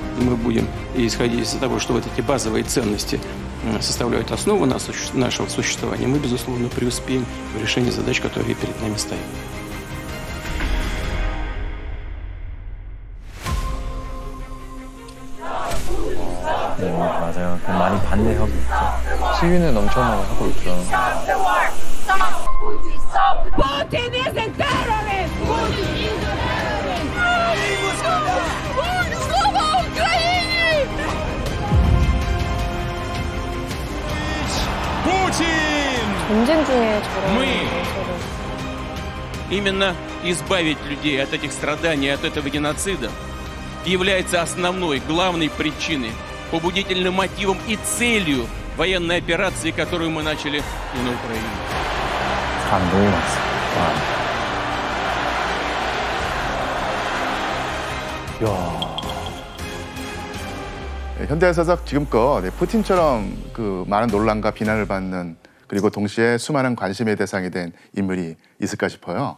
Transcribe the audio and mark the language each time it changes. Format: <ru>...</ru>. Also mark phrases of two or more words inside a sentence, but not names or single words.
<ru>мы будем исходить из того, что вот эти базовые ценности составляют основу нашего существования, мы, безусловно, преуспеем в решении задач, которые перед нами стоят.</ru> <ko>네, 맞아요. 많이 반대하고 있죠. 시위는 엄청 많이 하고 있죠.</ko> <en>Putin is a terrorist! Putin is a terrorist!</en> <ru>Слава Украине! Путин!</ru> <ko>전쟁 중에 저런</ko> <ru>Мы</ru> <ko>저런.</ko> <ru>Именно избавить людей от этих страданий, от этого геноцида является основной, главной причиной, побудительным мотивом и целью военной операции, которую мы начали и на Украине.</ru> <ko>사람 너무 많았어요. 현대에서 지금껏 푸틴처럼 그 많은 논란과 비난을 받는 그리고 동시에 수많은 관심의 대상이 된 인물이 있을까 싶어요.</ko>